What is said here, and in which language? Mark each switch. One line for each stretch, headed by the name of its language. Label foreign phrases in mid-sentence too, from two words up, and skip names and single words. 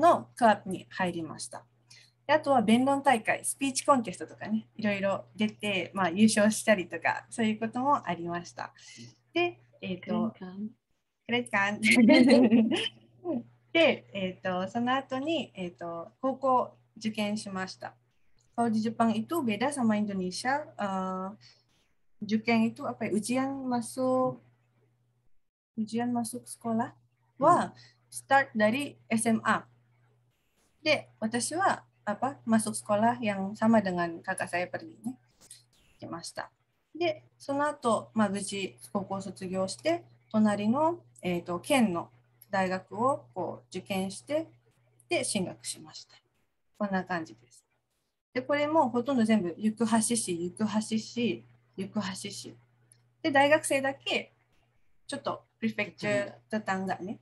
Japanese: のクラブに入りました。であとは弁論大会、スピーチコンテストとかね、いろいろ出て、優勝したりとか、そういうこともありました。で、クレカンで、その後に、高校受験しました。
Indonesian: Kalau di Jepang itu beda sama Indonesia. Juken itu apa ya? Ujian masuk sekolahはstart dari SMA.
Japanese: で、私は
Indonesian: masuk sekolah yang sama dengan kakak saya pergi ね。
Japanese: 来ました。で、その後、無事高校を卒業して、隣の、県の大学を受験して、で、進学しました。こんな感じです。で、これもほとんど全部、行橋市。で、大学生だけ、ちょっとプリフェクチャーだったんだね。